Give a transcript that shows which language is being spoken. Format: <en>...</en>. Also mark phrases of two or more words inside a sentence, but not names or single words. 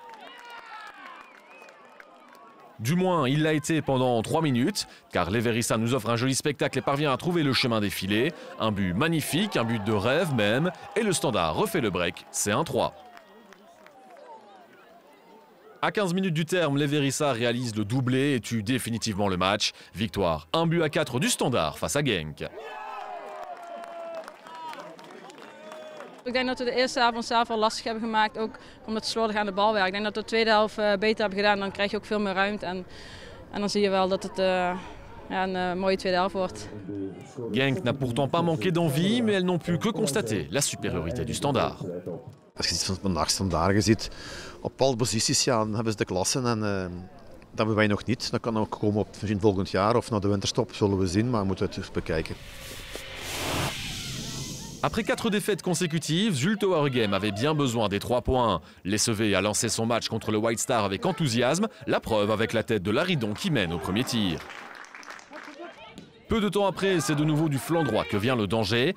<fr>Du moins, il l'a été pendant 3 minutes, car l'Everissa nous offre un joli spectacle et parvient à trouver le chemin des filets. Un but magnifique, un but de rêve même, et le Standard refait le break, c'est 1-3. À 15 minutes du terme, l'Everissa réalise le doublé et tue définitivement le match. Victoire 1-4 du Standard face à Genk.</fr> <nl>Ik denk dat we de eerste helft onszelf al lastig hebben gemaakt, ook omdat we slordig aan de bal werken. Ik denk dat we de tweede helft beter hebben gedaan, dan krijg je ook veel meer ruimte en dan zie je wel dat het een mooie tweede helft wordt.</nl> <fr>Genk n'a pourtant pas manqué d'envie, mais elles n'ont pu que constater la supériorité du Standard.</fr> <nl>Als je ziet vandaag Standaard ziet, op bepaalde posities dan hebben ze de klassen en dat hebben wij nog niet. Dat kan ook komen op volgend jaar of na de winterstop, zullen we zien, maar we moeten het eens bekijken.</nl> <fr>Après 4 défaites consécutives, Zulte Waregem avait bien besoin des 3 points. L'SEV a lancé son match contre le White Star avec enthousiasme, la preuve avec la tête de Laridon qui mène au premier tir. Peu de temps après, c'est de nouveau du flanc droit que vient le danger.</fr>